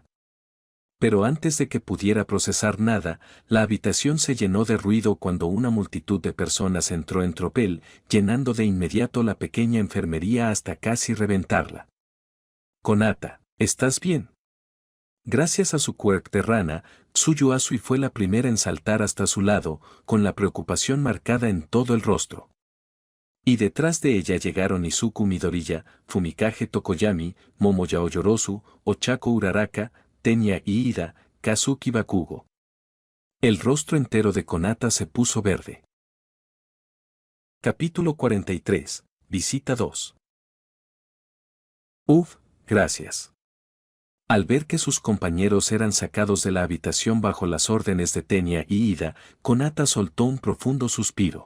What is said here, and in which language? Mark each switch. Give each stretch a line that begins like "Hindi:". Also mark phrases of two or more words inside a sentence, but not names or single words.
Spanish: Pero antes de que pudiera procesar nada, la habitación se llenó de ruido cuando una multitud de personas entró en tropel, llenando de inmediato la pequeña enfermería hasta casi reventarla. «Konata, ¿estás bien?» Gracias a su quirk de rana, Tsuyu Asui fue la primera en saltar hasta su lado, con la preocupación marcada en todo el rostro. Y detrás de ella llegaron Izuku Midoriya, Fumikage Tokoyami, Momoya Oyorosu, Ochako Uraraka, Tenya Iida, Kazuki Bakugo. El rostro entero de Konata se puso verde. Capítulo 43. Visita 2. Gracias. Al ver que sus compañeros eran sacados de la habitación bajo las órdenes de Tenya y Iida, Konata soltó un profundo suspiro.